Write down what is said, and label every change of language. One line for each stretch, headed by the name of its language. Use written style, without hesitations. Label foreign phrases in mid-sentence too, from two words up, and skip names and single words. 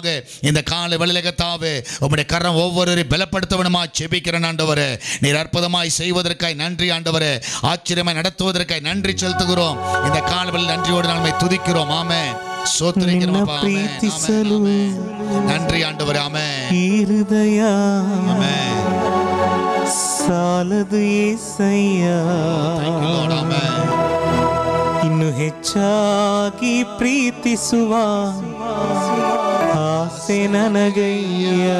Tamil: இந்த காலவெளியிலே கர்த்தாவே உம்முடைய கரம் ஒவ்வொருவரையும் பலப்படுத்தவனுமா ஜெபிக்கிறேன் ஆண்டவரே. நீர் அற்புதமாய் செய்வதற்காய் நன்றி ஆண்டவரே, ஆச்சரியமாய் நடத்துவதற்காய் நன்றி செலுத்துகிறோம். இந்த காலவெளியில் நன்றியோடு நாங்கள் துதிக்கிறோம் ஆமென். சோத்திரிக்கிறோம் அப்பா ஆமென். ஆமென். நன்றி ஆண்டவரே ஆமென்.
Kannada: ಹೃದಯ
Tamil: ஆமென்.
Kannada: ಸಾಲದು ಏಸಯ್ಯ
English: Thank you Lord ಆಮೆನ್.
Kannada: ಇನ್ನು ಹೆಚ್ಚಾಗಿ ಪ್ರೀತಿಸುವ ಆಸೆ ನನಗಯ್ಯ.